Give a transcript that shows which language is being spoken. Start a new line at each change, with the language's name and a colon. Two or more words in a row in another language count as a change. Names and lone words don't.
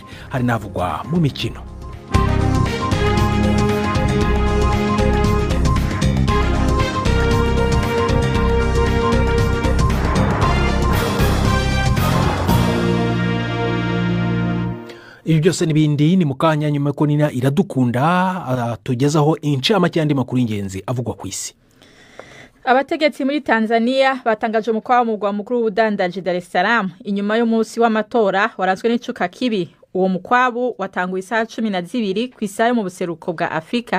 Kinyarwanda: Hari navugwa mu mikino. Ibi byose n'ibindi ni mukanya nyuma ko Nina Iradukunda tugezaho incamake y'andi makuru y'ingenzi avugwa ku isi.
Rundi: Abategetsi muri Tanzania batangaje umukwabu mu mugwa mukuru w'ubudandaji Dar es Salaam inyuma y'umunsi w'amatora waranzwe n'icuka kibi. Uwo mukwabu watanguye isaha 12 ku isaha mu buseruko bwa Afrika.